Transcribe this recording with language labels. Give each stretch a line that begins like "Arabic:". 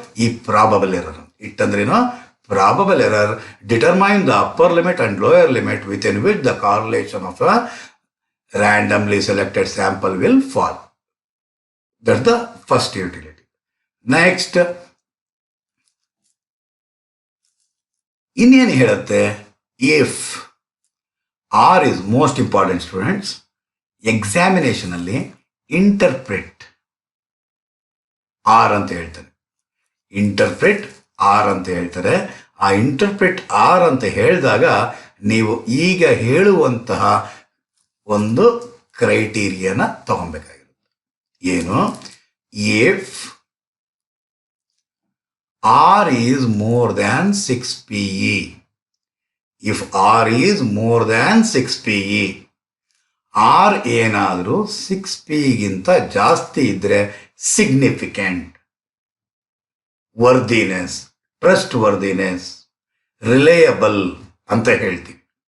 English: ಈ probable error.
Kannada: ಇಟ್ಟಂದ್ರೇನು?
English: Probable error determine the upper limit and lower limit within which the correlation of a randomly selected sample will fall. That's the first utility. Next,
Kannada: ಇನ್ನೇನು ಹೇಳುತ್ತೆ?
English: If R is most important, students, examination
Kannada: ಅಲ್ಲಿ
English: interpret R
Kannada: ಅಂತ ಹೇಳ್ತಾರೆ. Interpret R ಅಂತ ಹೇಳ್ತಾರೆ. ಆ interpret R ಅಂತ ಹೇಳಿದಾಗ ನೀವು ಈಗ ಹೇಳುವಂತಹ ಒಂದು ಕ್ರೈಟೀರಿಯಾನ ತಗೊಬೇಕಾಗಿರುತ್ತೆ. ಏನು?
English: if r is more than 6 PE, if r is more than 6 PE,
Kannada: R ಏನಾದರೂ 6 PEಗಿಂತ ಜಾಸ್ತಿ ಇದ್ರೆ
English: significant, worthiness, trustworthiness, reliable
Kannada: ಅಂತ ಹೇಳ್ತೀವಿ.